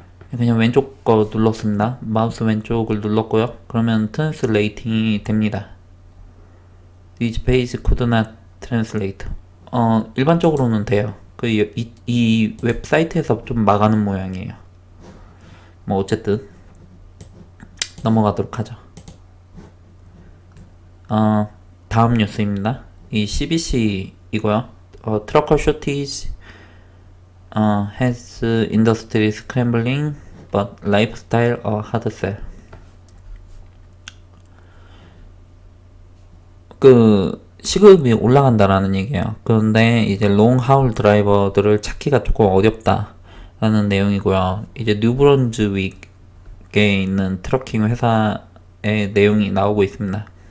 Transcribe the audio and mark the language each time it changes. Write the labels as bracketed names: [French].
[Korean] 그냥 왼쪽 거 눌렀습니다. 마우스 왼쪽을 눌렀고요. 그러면 트랜슬레이팅이 됩니다. [English] This page could not translate. [Korean] 일반적으로는 돼요. 이 웹사이트에서 좀 막아놓은 모양이에요. 뭐 어쨌든 넘어가도록 하죠. 다음 뉴스입니다. [English] 이 CBC trucker shortage has industry scrambling but lifestyle a hard sell. [Korean] 그 시급이 올라간다라는 얘기예요. 그런데 이제 롱 하울 드라이버들을 찾기가 조금 어렵다라는 내용이고요. 이제 뉴브런즈윅에 있는 트러킹 회사의 내용이 나오고 있습니다.